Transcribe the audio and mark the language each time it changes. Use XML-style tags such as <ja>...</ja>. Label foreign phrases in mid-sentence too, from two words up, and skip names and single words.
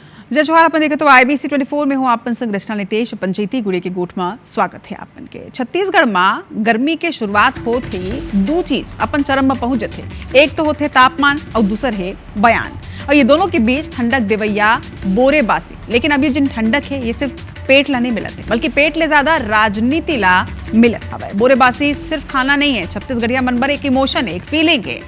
<hne>जय जोहार अपन देखे तो IBC 24 में हूँ आपन संग रचना नितेश पंचायती गुड़े के गोठ में स्वागत है आपन के। छत्तीसगढ़ में गर्मी के शुरुआत होते ही दो चीज अपन चरम में पहुंच जाते, एक तो होते तापमान और दूसर है बयान। और ये दोनों के बीच ठंडक देवैया बोरे बासी। लेकिन अब ये जिन ठंडक है ये सिर्फ पेट ला नहीं मिलत है, बल्कि पेट ले ज्यादा राजनीति ला मिलत हवे। बोरे बासी सिर्फ खाना नहीं है, छत्तीसगढ़िया मन बर एक इमोशन है, एक फीलिंग है।</hne>